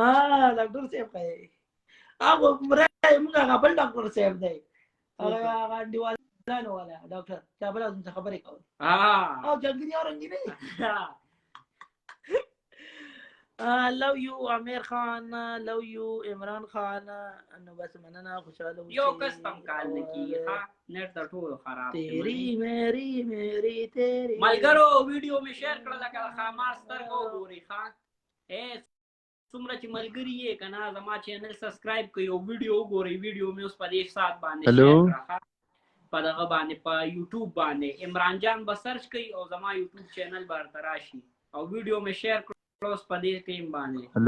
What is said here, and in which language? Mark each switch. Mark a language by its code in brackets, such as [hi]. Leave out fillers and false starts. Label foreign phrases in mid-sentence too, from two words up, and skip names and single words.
[ps] ډاکټر صاحب ښایي هغه موږ هغه بل ډاکټر صاحب دی هغه انډیوالانو والا ډاکټر چا بل څه خبرې کول او جهانګیر یو رنګي نه لو یو امیر خان لو یو عمران خان نو بس مننه خوشاله اوسئ یو کس هم کال نه کېږي ښه نېټ د ټولو خراب دی [ur] تیری میری میری تیری [ps] ملګرو ویډیو مې شیر کړه لکه خامار سترګه وګورئ ښه څومره چې ملګري یې که نه زما [en] channel subscribe [ps] کړئ او ویډیو وګورئ ویډیو مې اوس په دې ساعت باندې شیر کړه په دغه باندې په یوټیوب باندې عمران جان به سرچ کړئ او زما یوټیوب چینل به ورته راشي او ویډیو مې شیر کړه اوس په دې ټیم باندې